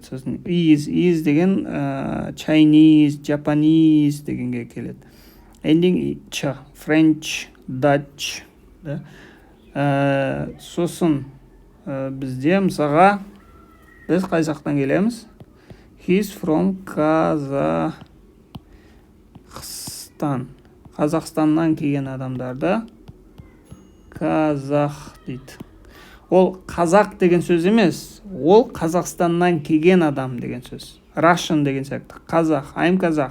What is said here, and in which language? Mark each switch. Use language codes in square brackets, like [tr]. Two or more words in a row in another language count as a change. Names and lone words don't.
[kk] Сосын is деген [en] Chinese, Japanese [kk] дегенге келеді. [en] Ending ч, French, Dutch. [kk] Да? Сосын бізде мысалға біз қай жақтан келеміз? [en] He's from [kk] Қазақстаннан келген адамдарды қазақ дейді. Ол қазақ деген сөз емес, ол Қазақстаннан келген адам деген сөз. Russian деген сияқты. Қазақ, I'm қазақ.